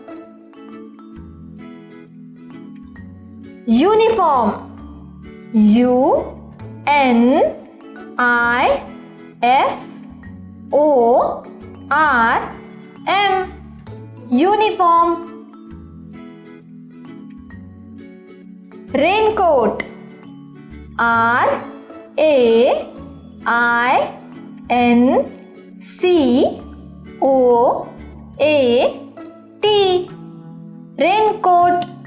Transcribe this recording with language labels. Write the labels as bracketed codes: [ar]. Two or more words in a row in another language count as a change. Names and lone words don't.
[en] Uniform. U N I F O R M uniform. Raincoat. R A I N C O A T raincoat.